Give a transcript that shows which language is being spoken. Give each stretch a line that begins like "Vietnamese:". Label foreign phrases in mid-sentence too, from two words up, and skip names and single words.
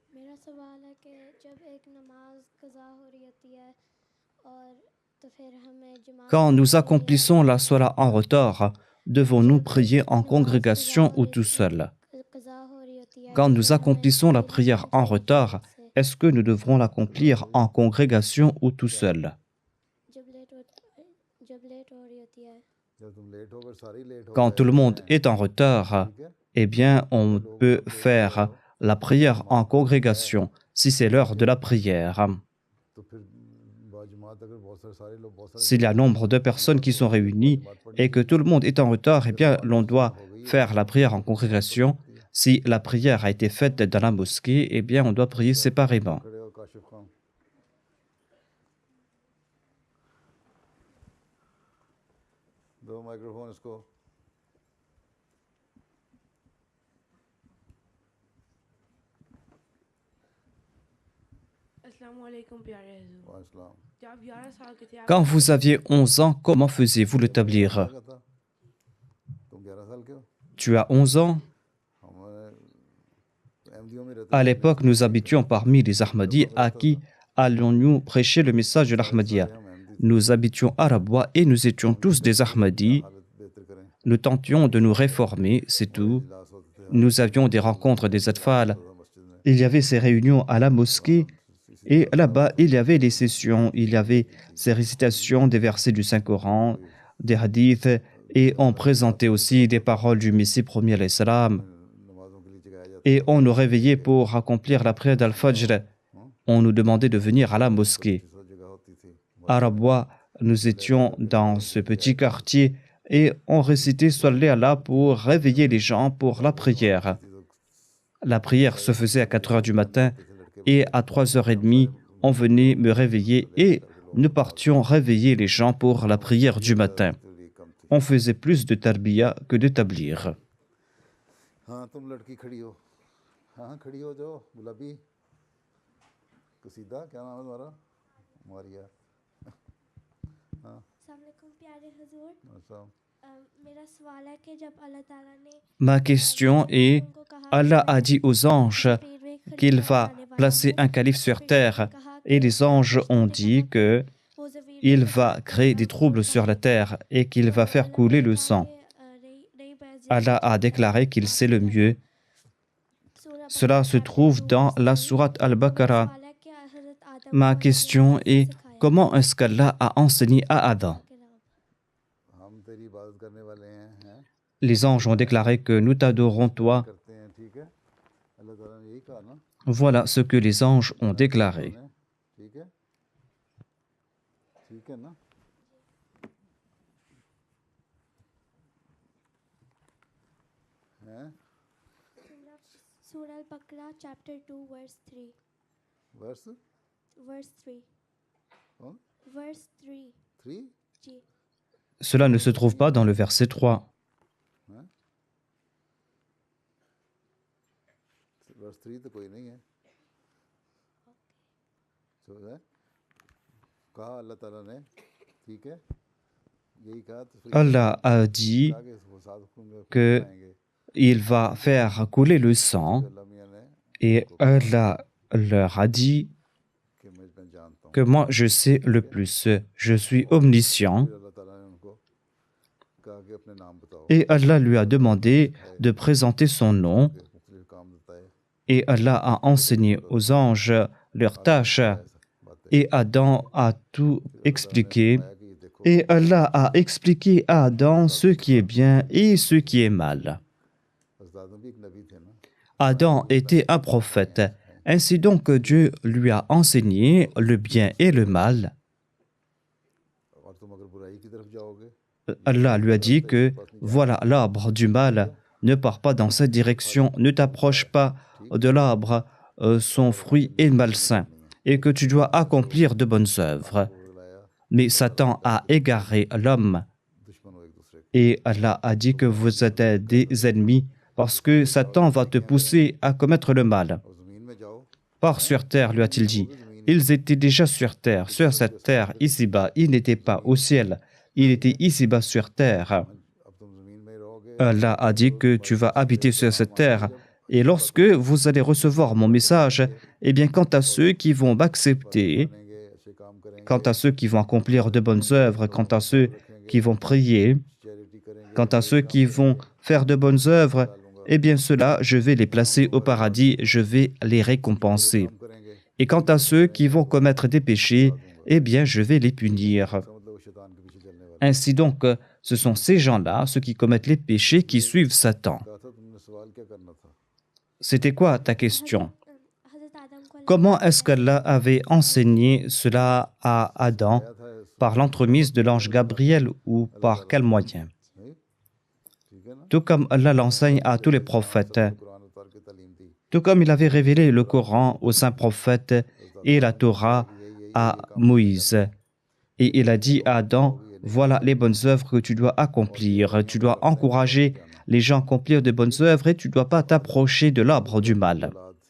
Urdu: میرا سوال ہے کہ جب ایک نماز قضا ہو رہی ہوتی ہے اور تو پھر ہمیں جماعت
French: Quand nous accomplissons la Salah en retard, devons-nous prier en congrégation ou tout seul?
Urdu: قضا ہو رہی ہوتی ہے
French: Quand nous accomplissons la prière en retard, est-ce que nous devrons l'accomplir en congrégation ou tout seul?
Urdu: جب لیٹ ہو رہی ہوتی ہے جب تم لیٹ ہو گئے ساری لیٹ ہو
French: Quand
Urdu: गए,
French: tout le monde est en retard,
Urdu: ٹھیک ہے
French: eh bien, on peut faire la prière en congrégation, si c'est l'heure de la prière.
Urdu: تو پھر باجماعت اگر بہت سارے لوگ بہت سارے
French: S'il y a nombre de personnes qui sont réunies et que tout le monde est en retard, eh bien, l'on doit faire la prière en congrégation. Si la prière a été faite dans la mosquée, eh bien, on doit prier séparément.
Urdu: کھڑے ہو کاشف خان دو مائیکروفون اسکو السلام علیکم پیارے حضور वालेकुम جب آپ 11 سال کے تھے آپ
French: Quand vous aviez 11 ans, comment faisiez-vous le tablir?
Urdu: تم 11 سال کے ہو
French: Tu as 11 ans?
Urdu: ہمارے احمدیوں میں رہتے
French: À l'époque, nous habitions parmi les Ahmadis à qui allons-nous prêcher le message de l'Ahmadiyya. Nous habitions à Rabwa et nous étions tous des Ahmadis.
Urdu: حالت بہتر کریں
French: Nous tentions de nous réformer, c'est tout.
Urdu: اجلاس ہوتے تھے
French: Nous avions des rencontres des Atfal.
Urdu: مسجد میں
French: Il y avait ces réunions à la mosquée et là-bas, il y avait des sessions, il y avait ces récitations des versets du Saint-Coran, des hadiths et on présentait aussi des paroles du Messie premier alayhi salam.
Urdu: نمازوں کے لیے جگایا جاتا
French: Et on nous réveillait pour accomplir la prière d'Al-Fajr. On nous demandait de venir à la mosquée.
Urdu: سب جگہ ہوتی تھی
French: À Rabwa, nous étions dans ce petit quartier et on récitait Salli Allah pour réveiller les gens pour la prière. La prière se faisait à 4 heures du matin et à 3h30, on venait me réveiller et nous partions réveiller les gens pour la prière du matin. On faisait plus de tarbiya que de tablir.
Urdu: ہاں تم لڑکی کھڑی ہو ہاں کھڑی ہو جاؤ گلابی قصیدہ کیا نام ہے تمہارا ماریہ السلام وعلیکم پیارے حضور अच्छा میرا سوال ہے کہ جب اللہ تعالیٰ نے
French: Ma question est,
Urdu: ان کو کہا
French: Allah a dit aux anges
Urdu: पेड़
French: qu'il va placer un calife sur terre et les anges ont dit que il va créer des troubles sur la terre et qu'il va faire couler le sang. Allah a déclaré qu'il sait le mieux. Cela se trouve dans la sourate Al-Baqarah. Ma question est, comment est-ce qu'Allah a enseigné à Adam?
Urdu: ہم تیری عبادت کرنے والے ہیں
French: Les anges ont déclaré que nous t'adorons toi.
Urdu: کرتے ہیں ٹھیک ہے اللہ تعالیٰ نے یہی کہا نا
French: Voilà ce que les anges ont déclaré.
Urdu: ٹھیک ہے نا ہیں سورہ البقرہ چیپٹر 2 ورس 3 वर्स ورس 3 कौन ورس 3 3 जी
French: Cela ne se trouve pas dans le verset 3.
Urdu: ورس 3 تو کوئی نہیں ہے تو ہے کہا اللہ تعالیٰ نے ٹھیک ہے یہی کہا تو پھر
French: Allah a dit
Urdu: آگے وہ ساتھ میں
French: que
Urdu: आएंगे
French: il va faire couler le sang
Urdu: اللہ میاں نے
French: et Allah leur a dit
Urdu: کہ میں جانتا ہوں
French: que moi je sais le plus. Je suis omniscient.
Urdu: پھر اللہ تعالیٰ نے ان کو کہا کہ اپنے نام بتاؤ
French: Et Allah lui a demandé de présenter son nom
Urdu: مختلف کام بتائے
French: et Allah a enseigné aux anges leurs tâches et Adam a tout expliqué
Urdu: کہ دیکھو
French: et Allah a expliqué à Adam ce qui est bien et ce qui est mal.
Urdu: حضرت بھی ایک نبی تھے نا
French: Adam était un prophète. Ainsi donc Dieu lui a enseigné le bien et le mal.
Urdu: اور تم اگر برائی کی طرف جاؤ گے
French: Allah lui a dit que voilà l'arbre du mal, ne pars pas dans cette direction, ne t'approche pas de l'arbre, son fruit est malsain, et que tu dois accomplir de bonnes œuvres. Mais Satan a égaré l'homme,
Urdu: دشمن ہو ایک دوسرے کے
French: et Allah a dit que vous êtes des ennemis, parce que Satan va te pousser à commettre le mal.
Urdu: اور زمین میں جاؤ
French: Pars sur terre, lui a-t-il dit. Ils étaient déjà sur cette terre, ici-bas. Ils n'étaient pas au ciel, il était ici-bas sur terre.
Urdu: اب تم زمین میں ہی رہو گے
French: Allah a dit que tu vas habiter sur cette terre. Et lorsque vous allez recevoir mon message, eh bien, quant à ceux qui vont m'accepter,
Urdu: کریں گے اچھے کام کریں گے
French: quant à ceux qui vont accomplir de bonnes œuvres, quant à ceux qui vont prier,
Urdu: چیریٹی کریں گے
French: quant à ceux qui vont faire de bonnes œuvres, eh bien, ceux-là, je vais les placer au paradis, je vais les récompenser.
Urdu: करेंगे
French: Et quant à ceux qui vont commettre des péchés, eh bien, je vais les punir.
Urdu: مطلب وہ شیطان کے پیچھے چلنے والے
French: Ainsi donc, ce sont ces gens-là, ceux qui commettent les péchés, qui suivent Satan.
Urdu: کہا تھا تم نے سوال کیا کرنا تھا
French: C'était quoi ta question?
Urdu: حضرت آدم کو
French: Comment est-ce qu'Allah avait enseigné cela à Adam?
Urdu: کیا تھا
French: Par l'entremise de l'ange Gabriel ou par quel moyen?
Urdu: نہیں ٹھیک ہے نا
French: Tout comme Allah l'enseigne à tous les prophètes.
Urdu: कुरान
French: tout comme il avait révélé le Coran au saint prophète et la Torah à Moïse. Et il a dit à Adam, voilà les bonnes œuvres que tu dois accomplir. Tu dois encourager les gens à accomplir de bonnes œuvres et tu ne dois pas t'approcher de l'arbre du mal.